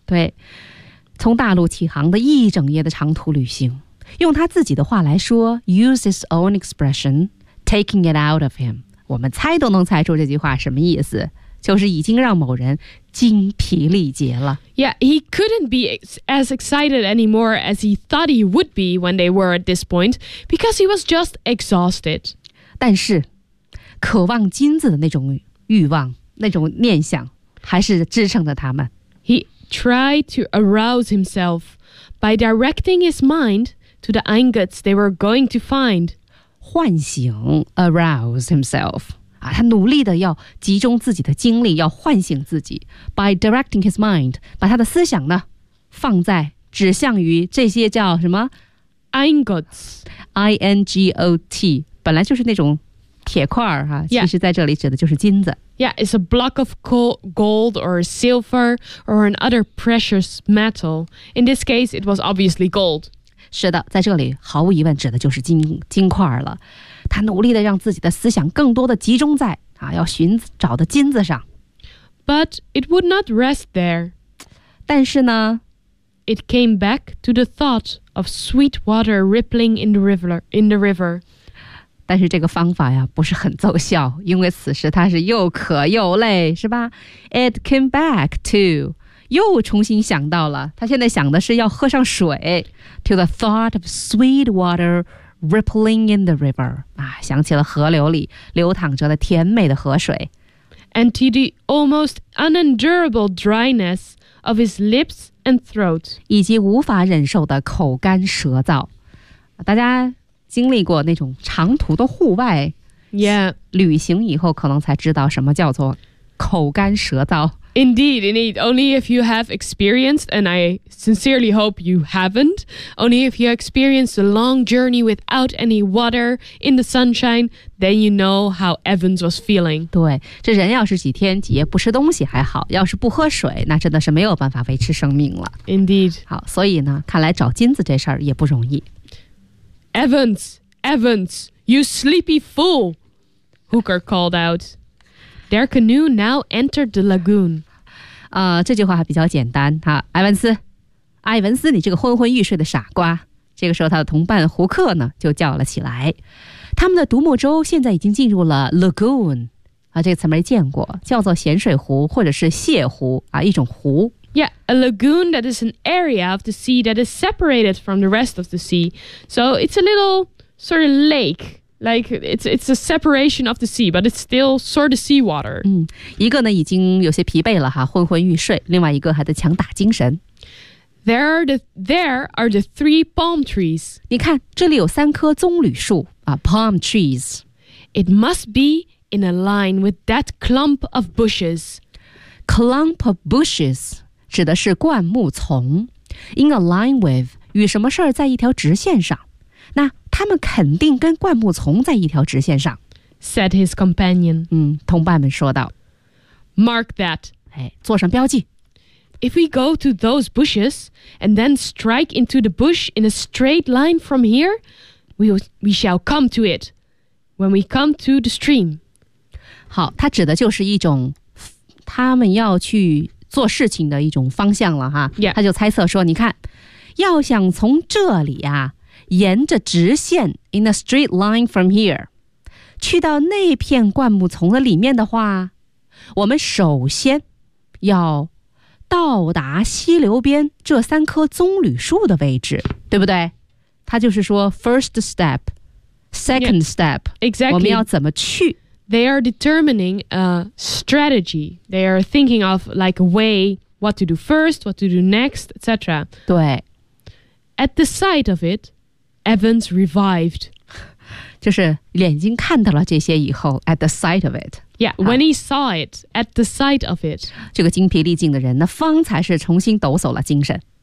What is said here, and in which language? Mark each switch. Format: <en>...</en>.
<zh>对。从大陆起航的一整夜的长途旅行，用他自己的话来说</zh> <en>use his own expression taking it out of him,</en> <zh>我们猜都能猜出这句话什么意思，就是已经让某人精疲力竭了。</zh> <en>Yeah, he couldn't be as excited anymore as he thought he would be when they were at this point because he was just exhausted.</en> <zh>但是渴望金子的那种欲望那种念想还是支撑着他们。</zh> <en>HeTry to arouse himself by directing his mind to the ingots they were going to find.</en> <zh>唤醒</zh> <en>arouse himself.、</en> <zh>啊、他努力的要集中自己的精力要唤醒自己</zh> <en>by directing his mind,</en> <zh>把他的思想呢放在指向于这些叫什么</zh> <en>ingots.</en> <zh>I-N-G-O-T, 本来就是那种铁块、啊</zh> <en>yeah.</en> <zh>其实在这里指的就是金子。</zh> <en>Yeah, it's a block of gold or silver or another precious metal. In this case, it was obviously gold.</en> <zh>是的，在这里毫无疑问指的就是金块了。他努力地让自己的思想更多地集中在、啊、要寻找的金子上。</zh> <en>But it would not rest there.</en> <zh>但是呢</zh> <en>It came back to the thought of sweet water rippling in the river.</en> <zh>但是这个方法呀不是很奏效，因为此时他是又渴又累，是吧？</zh> <en>It came back to,</en> <zh>又重新想到了，他现在想的是要喝上水，</zh> <en>to the thought of sweet water rippling in the river,</en> <zh>啊，想起了河流里流淌着的甜美的河水。</zh> <en>And to the almost unendurable dryness of his lips and throat,</en> <zh>以及无法忍受的口干舌燥。大家经历过那种长途的户外、</zh> <en>yeah.</en> <zh>旅行以后可能才知道什么叫做口干舌燥。</zh> <en>Indeed, only if you have experienced, and I sincerely hope you haven't, only if you experienced a long journey without any water in the sunshine, then you know how Evans was feeling.</en> <zh>对，这人要是几天几夜不吃东西还好，要是不喝水，那真的是没有办法维持生命了。</zh> <en>Indeed.</en> <zh>好，所以呢，看来找金子这事儿也不容易。</zh> <en>Evans, you sleepy fool, Hooker called out. Their canoe now entered the lagoon.</en> <zh>这句话还比较简单哈。埃文斯，你这个昏昏欲睡的傻瓜。这个时候他的同伴胡克呢就叫了起来。他们的独木舟现在已经进入了 lagoon, 这个词没见过，叫做咸水湖或者是泻湖啊，一种湖。</zh> <en>Yeah, a lagoon that is an area of the sea that is separated from the rest of the sea. So it's a little sort of lake. Like, it's a separation of the sea, but it's still sort of seawater.、</en> <zh>嗯、一个呢已经有些疲惫了哈，昏昏欲睡，另外一个还在强打精神。</zh> <en>There are the three palm trees.</en> <zh>你看，这里有三棵棕榈树啊 palm trees.</zh> <en>It must be in a line with that clump of bushes. Clump of bushes.</en> <zh>指的是灌木丛</zh> <en>in a line with</en> <zh>与什么事儿在一条直线上，那他们肯定跟灌木丛在一条直线上</zh> <en>said his companion、</en> <zh>嗯、同伴们说道</zh> <en>mark that、</en> <zh>哎、做上标记</zh> <en>if we go to those bushes and then strike into the bush in a straight line from here we shall come to it when we come to the stream</en> <zh>好他指的就是一种他们要去做事情的一种方向了哈、</zh> <en>yeah.</en> <zh>他就猜测说你看要想从这里啊沿着直线</zh> <en>in a straight line from here</en> <zh>去到那片灌木丛的里面的话我们首先要到达溪流边这三棵棕榈树的位置对不对他就是说</zh> <en>first step, second step. Exactly.</en> <zh>我们要怎么去。</zh> <en>They are determining a strategy. They are thinking of like a way, what to do first, what to do next, etc.</en> <zh>对。</zh> <en>At the sight of it, Evans revived.</en> <zh>就是眼睛看到了这些以后</zh> <en>at the sight of it. Yeah, when he saw it, at the sight of it.</en> <zh>这个精疲力尽的人那方才是重新抖擞了精神。</zh>